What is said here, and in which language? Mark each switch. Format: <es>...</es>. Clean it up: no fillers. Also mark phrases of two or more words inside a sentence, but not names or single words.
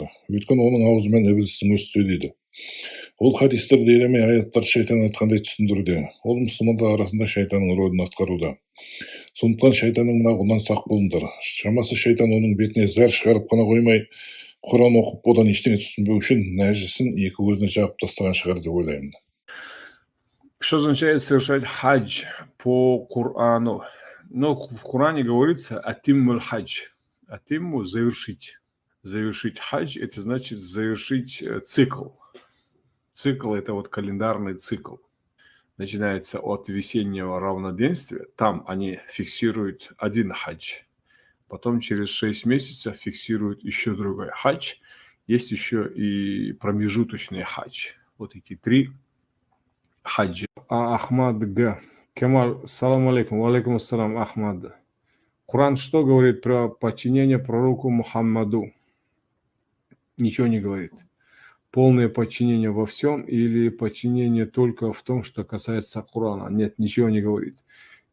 <kk>Өйткені оның аузымен ібілістің өзі сөйлейді. Ол хадистерді елемей аяттарды шайтан айтқандай түсіндіруде. Ол мұсылмандар арасында шайтанның рөлін атқаруда. Сондықтан шайтанның мынағынан сақ болыңдар. Шамасы шайтан оның бетіне зәр шығарып қана қоймай, Құран оқып, одан ештеңе түсінбеу үшін нәжісін екі көзіне жауып тастаған шығар деп ойлаймын.</kk> <ru>Что означает совершать хадж по Корану? Ну, в Коране говорится</ru> <ar>«أتموا الحج».</ar> <ru>Атимму – завершить. Завершить хадж – это значит завершить цикл. Цикл – это вот календарный цикл. Начинается от весеннего равноденствия. Там они фиксируют один хадж. Потом через 6 месяцев фиксируют еще другой хадж. Есть еще и промежуточный хадж. Вот эти 3 хаджа. Ахмад Г.</ru> <ar>Кемал, سلام عليكم. وعليكم السلام, Ахмад.</ar> <ru>Коран что говорит про подчинение пророку Мухаммаду? Ничего не говорит. Полное подчинение во всем или подчинение только в том, что касается Корана? Нет, ничего не говорит.</ru>